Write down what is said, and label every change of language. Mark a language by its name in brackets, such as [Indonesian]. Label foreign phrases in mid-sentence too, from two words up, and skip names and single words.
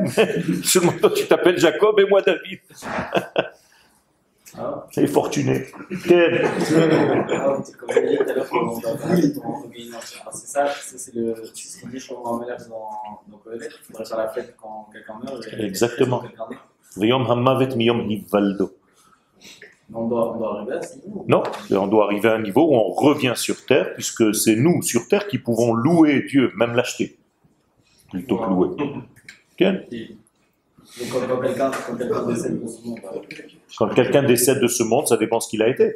[French] Seulement toi tu t'appelles Jacob et moi David. » C'est fortuné. Quel Comme je disais tout à l'heure, on va parler de ton Guéhinam. C'est ça, c'est ce qu'on dit sur un malheur dans Kohelet. Il faudrait faire la fête quand quelqu'un meurt. Exactement. [Hebrew] ויום המוות מיום הולדו. [French] On doit arriver à ce niveau. Non, on doit arriver à un niveau où on revient sur terre, puisque c'est nous sur terre qui pouvons louer Dieu, même l'acheter, plutôt que louer. Okay? Quand quelqu'un décède de ce monde. Quand quelqu'un décède de ce monde, ça dépend ce qu'il a été.